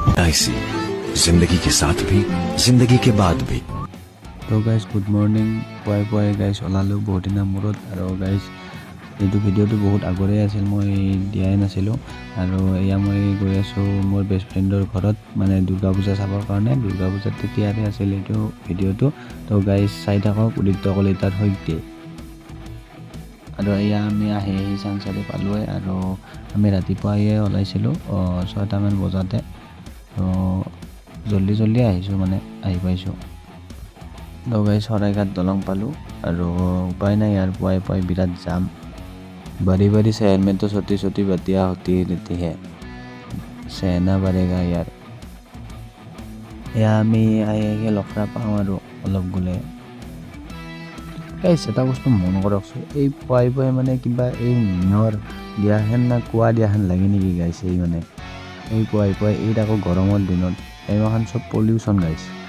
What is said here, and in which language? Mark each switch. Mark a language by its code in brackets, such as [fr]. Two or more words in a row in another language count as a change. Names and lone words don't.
[hi] LIC, जिंदगी के साथ भी जिंदगी के बाद भी। [as] তো গাইজ [en] good morning [as] পুৱাই গাইজ ওলালোঁ বহুত দিনৰ মূৰত আৰু গাইজ এইটো ভিডিঅ'টো বহুত আগৰে আছিল মই দিয়াই নাছিলোঁ আৰু এয়া মই গৈ আছোঁ মোৰ [en] best friend's [as] ঘৰত মানে দুৰ্গা পূজা চাবৰ কাৰণে দুৰ্গা পূজাত তেতিয়াৰে আছিল এইটো ভিডিঅ'টো তো গাইজ চাই থাকক উদিত্য কলিতাৰ সৈতে আৰু এয়া আমি আহি চাংচাৰি পালোঁৱে আৰু আমি ৰাতিপুৱাই ওলাইছিলোঁ 6টামান বজাতে তো জল্দি আহিছোঁ মানে আহি পাইছোঁ তো গাইজ শৰাইঘাট দলং পালোঁ আৰু উপায় নাই ইয়াৰ পুৱাই বিৰাট জাম [hi] बारी शहर में तो छोटी बत्तियाँ होती रहती है सहना पड़ेगा यार [as] এয়া আমি আহি লখৰা পাওঁ আৰু অলপ গ'লে গাইজ এটা বস্তু মন কৰকচোন এই পুৱাই মানে কিবা এই নিয়ৰ দিয়াহেন না কুঁৱা দিয়াহেন লাগে নেকি গাইজ এই মানে এই পুৱাই এই আকৌ গৰমৰ দিনত এইমাখান চব পলিউশ্যন গাইজ